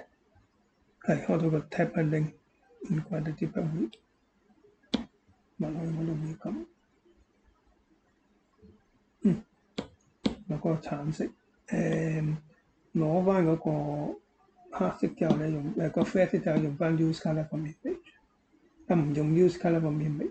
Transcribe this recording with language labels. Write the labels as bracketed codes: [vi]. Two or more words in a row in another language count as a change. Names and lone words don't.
[yue] 係開到個 tab 一拎，唔怪得啲筆會墨去我都未撳。攞個橙色，攞翻嗰個黑色之後咧，用個啡色就用翻 [en] use colour from image， [yue] 唔用 [en] use colour from image。